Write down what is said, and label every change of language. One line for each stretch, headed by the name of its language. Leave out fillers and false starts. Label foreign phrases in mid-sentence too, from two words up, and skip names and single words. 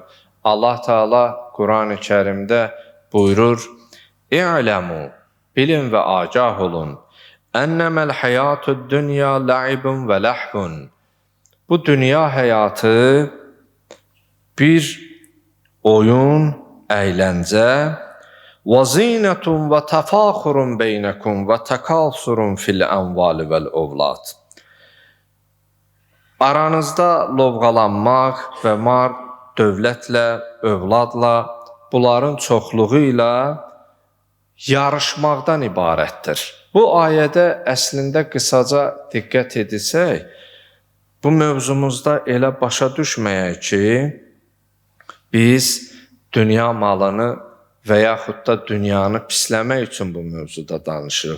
Azerbaijani: Allah Teala Quran-ı Kərimdə buyurur: İ'ləmu, bilin və agah olun.
Arabic: أنما الحياة الدنيا لعب ولهو.
Azerbaijani: Bu dünya həyatı bir oyun, əyləncə,
Arabic: وَزِينَةٌ وَتَفَاخُرٌ بَيْنَكُمْ وَتَكَاثُرٌ فِي الْأَمْوَالِ وَالْأَوْلَادِ.
Azerbaijani: Aranızda lovğalanmaq və mal, dövlətlə, övladla, bunların çoxluğu ilə yarışmaqdan ibarətdir. Bu ayədə əslində qısaca diqqət edilsək, bu mövzumuzda elə başa düşməyək ki, biz dünya malını və yaxud da dünyanı pisləmək üçün bu mövzuda danışırıq.